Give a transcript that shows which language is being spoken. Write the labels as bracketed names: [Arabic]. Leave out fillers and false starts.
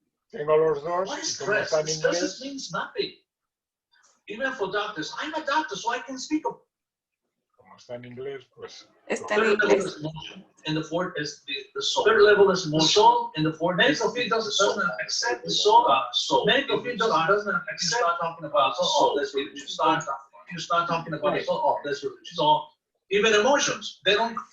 [Spanish] Tengo los dos y como están en inglés... [English] Even for doctors, I'm a doctor, so I can speak. [Spanish] Como está en inglés, pues... Está en inglés. [English] And the fourth is the soul. Third level is emotion. The soul and the fourth. Medical field doesn't accept the soul. Medical field doesn't accept. You start talking about the soul. You start talking about the soul. Oh, that's religion. So even emotions, they don't.